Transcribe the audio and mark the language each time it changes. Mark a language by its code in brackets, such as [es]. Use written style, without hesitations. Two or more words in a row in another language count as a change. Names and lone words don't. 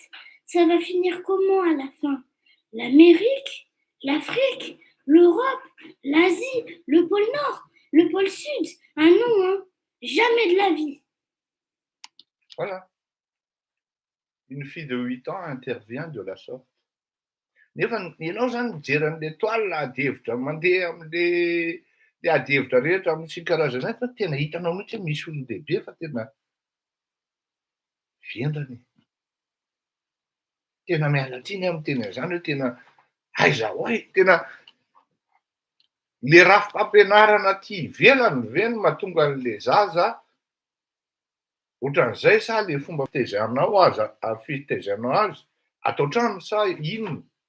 [fr] Ça va finir comment à la fin? L'Amérique, l'Afrique, l'Europe, l'Asie, le pôle Nord, le pôle Sud. Ah non, jamais de la vie. Voilà. Une fille de 8 ans intervient de la sorte. [mg] Ianao zany mijery an'le toile adihevitra mandeha amin'le adihevitra rehetra amin'ny karazana fa tena hitanao mihitsy hoe misy olon-dehibe fa tena vendrany. Tena miala tsiny amin'ny tena izany hoe tena aiza hoay, tena le rafim-pampianarana aty ivelany ve no mahatonga an'le zaza ohatran'izay sa le fomba fitaizanao azy atao trano sa inona?